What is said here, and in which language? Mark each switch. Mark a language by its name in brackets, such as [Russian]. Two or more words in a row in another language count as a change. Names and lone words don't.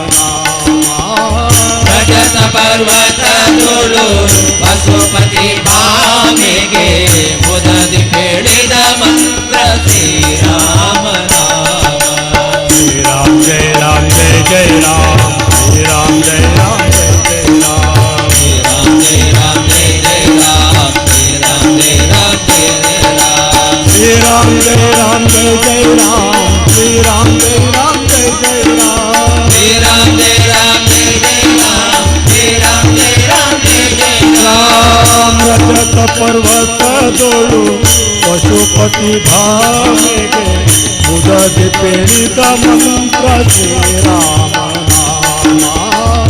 [Kannada] ರಜತ ಪರ್ವತದೊಳು ಪಶುಪತಿ ಭಾಮಿಗೆ ಮುದದಿ ಹೇಳಿದ ಮಂತ್ರ ಶ್ರೀರಾಮ ನಾಮ [Hindi] श्रीराम जय राम जय जय राम श्रीराम जय राम जय जय राम राम जय राम जय जय राम राम जय राम जय जय राम श्रीराम जय राम जय जय राम श्रीराम जय राम जय जय राम श्रीराम जय राम जय जय [Kannada] राम ರಜತ ಪರ್ವತದೊಳು ಪಶುಪತಿ ಭಾಮಿಗೆ ಮುದದಿ ಪೇಳಿದ ಮಂತ್ರ ಶ್ರೀರಾಮ ನಾಮ